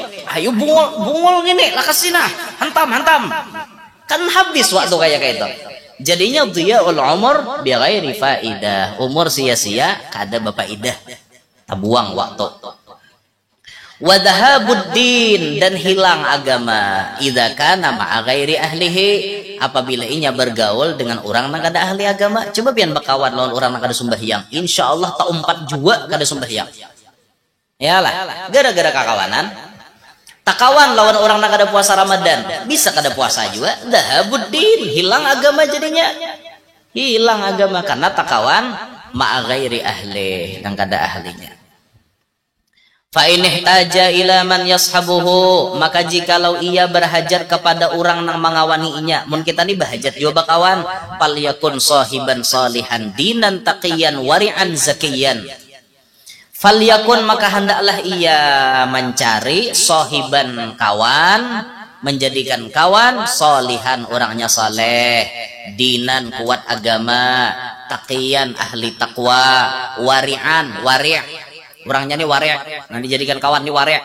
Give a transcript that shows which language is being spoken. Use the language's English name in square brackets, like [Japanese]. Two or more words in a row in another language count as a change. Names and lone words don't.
[Banjar] Ayo bungol gini, lakasina. Hantam. Kan habis waktu kayak itu. Jadinya [Arabic] ضياع العمر بغير فائدة. [Banjar] Umur sia-sia kada bapaidah. Tabuang waktu. [Arabic] وذهاب الدين, [Banjar] dan hilang agama [Arabic] إذا كان مع غير أهله, [Banjar] apabila inya bergaul dengan orang yang kada ahli agama. Coba pian bakawan lawan orang yang kada sembahyang, insyaallah tak umpat juga kada sembahyang. Yalah, gara-gara kakawanan. Takawan lawan orang yang kada puasa Ramadan, bisa kada puasa juga. Dhahabuddin, hilang agama jadinya. Hilang agama karena takawan [Arabic] مع غير أهل, [Banjar] yang kada ahlinya. [Arabic] فإن احتاج إلى من يصحبه, [Banjar] maka jikalau ia berhajat kepada orang nang mengawaninya, mun kita ni berhajat juga bakawan, [Arabic] فليكن صاحبا صالحا دينا تقيا ورعا زكيا. فليكن, [Banjar] maka hendaklah ia mencari sahiban kawan, menjadikan kawan salihan, orangnya saleh, dinan kuat agama, taqiyan ahli takwa, wari'an wari'. Orangnya nih warek, nah dijadikan kawan nih warek.